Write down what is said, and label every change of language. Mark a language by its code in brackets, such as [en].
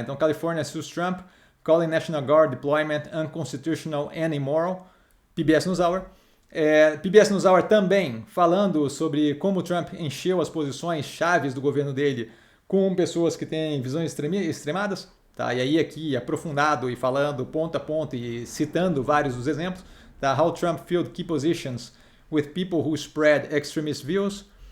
[en] Então, California sues Trump, calling National Guard deployment unconstitutional and immoral. PBS NewsHour. [pt] PBS NewsHour também falando sobre como Trump encheu as posições chaves do governo dele com pessoas que têm visões extremadas. Tá? E aí aqui aprofundado e falando ponto a ponto e citando vários dos exemplos. Tá? [en] How Trump filled key positions with people who spread extremist views.